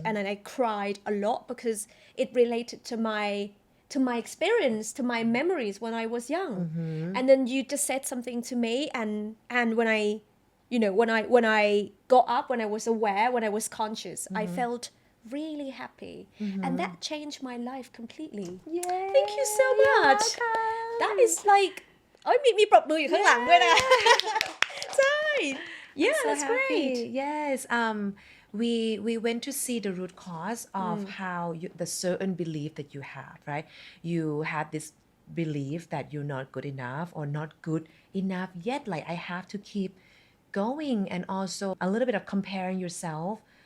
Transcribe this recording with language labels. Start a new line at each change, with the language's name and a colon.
English: And then I cried a lot because it related to my experience, to my memories when I was young. And then you just said something to me, and when I, you know, when I got up, when I was aware, when I was conscious, I felt really happy, and that changed my life completely. Yeah. Thank you so much. That is like
Thai: มีปรบมืออยู่ข้างหลังด้วยนะ ใช่
English: Yeah, So that's happy. great. Yes. We went to see the root cause of how the certain belief that you have, right? You have this belief that you're not good enough or not good enough yet. Like I have to keep going, and also a little bit of comparing yourself